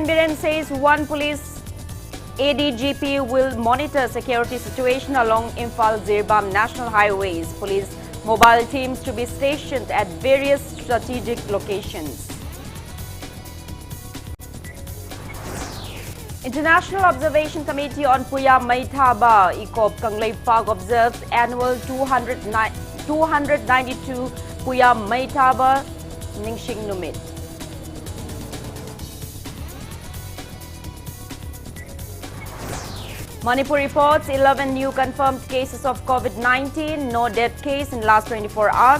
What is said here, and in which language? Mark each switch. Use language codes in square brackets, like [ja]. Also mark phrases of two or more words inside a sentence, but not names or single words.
[en] Biren says one police ADGP will monitor security situation along Imphal-Zirbam national highways. Police mobile teams to be stationed at various strategic locations. International Observation Committee on Puya Maithaba Ikop Kanglei Park observes annual 292 Puya Maithaba Ningsing Numit. Manipur reports 11 new confirmed cases of COVID-19, no death case in last 24 hours.